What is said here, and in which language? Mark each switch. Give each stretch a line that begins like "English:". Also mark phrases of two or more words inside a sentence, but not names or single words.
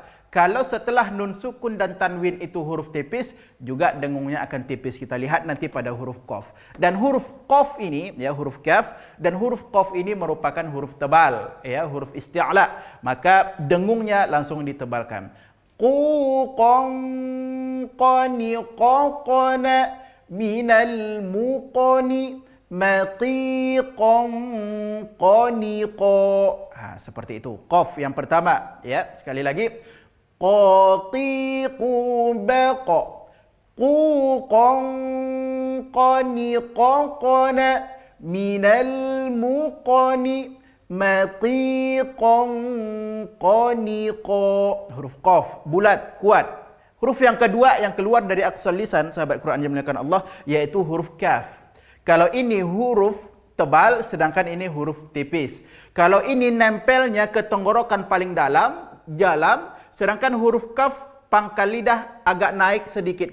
Indonesian: Kalau setelah nun sukun dan tanwin itu huruf tipis, juga dengungnya akan tipis. Kita lihat nanti pada huruf qaf. Dan huruf qaf ini, ya, huruf kaf dan huruf qaf ini merupakan huruf tebal, ya, huruf isti'la. Maka dengungnya langsung ditebalkan. Quqan qaniqaqna minal muqani matiqan qaniqa. Seperti itu. Qaf yang pertama, ya. Sekali lagi. Qatiqu baqa. Quqan qaniqaqna minal muqani matiqan qaniqa. Huruf qaf, bulat, kuat. Huruf yang kedua yang keluar dari aqsal lisan, sahabat Quran yang dimuliakan Allah, yaitu huruf kaf. Kalau ini huruf tebal, sedangkan ini huruf tipis. Kalau ini nempelnya ke tenggorokan paling dalam, sedangkan huruf kaf pangkal lidah agak naik sedikit.